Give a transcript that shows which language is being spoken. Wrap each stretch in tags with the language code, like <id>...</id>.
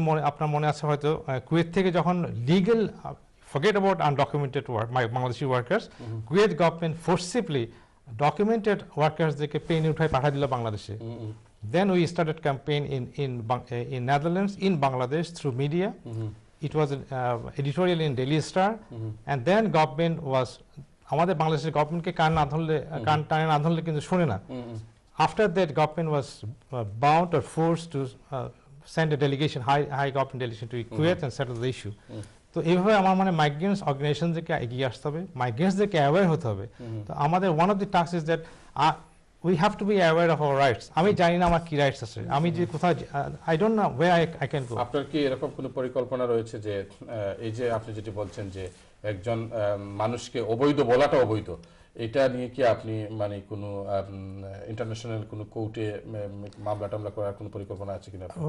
<bn>আপনার মনে আছে হয়তো কুয়েত থেকে যখন legal</bn> <en>forget about undocumented work, Bangladeshi workers, Kuwait government forcibly documented workers</en> <bn>দেখে প্লেনে উঠায় পাঠিয়ে দিল বাংলাদেশে.</bn> <en>Then we started campaign in Netherlands, in Bangladesh through media. It was an editorial in Daily Star, and then government was</en> <bn>আমাদের বাংলাদেশের গভর্নমেন্টকে কান টানে না ধরলে কিন্তু শুনে না.</bn> <en>After that government was bound or forced to send a delegation, high government delegation to Kuwait and settle the issue.</en> <bn>তো এইভাবে আমার মানে মাইগ্রেন্টস অর্গানাইজেশনদেরকে এগিয়ে আসতে হবে, মাইগ্রেন্টসদেরকে অ্যাওয়্যার হতে হবে. তো আমাদের</bn> <en>One of the task is that we have to be aware of our rights.</en> <bn>আমি জানি না আমার কি রাইটস আছে, আমি যে কোথাও</bn> <en>I don't know where I can go.</en> <bn>আপনার কি এরকম কোনো পরিকল্পনা রয়েছে যে এই যে আপনি যেটি বলছেন যে একজন মানুষকে অবৈধ বলাটা অবৈধ, এটা নিয়ে কি আপনি মানে কোনো ইন্টারন্যাশনাল কোনো কোর্টে মামলা টামলা করার কোনো পরিকল্পনা আছে কিনা?</bn>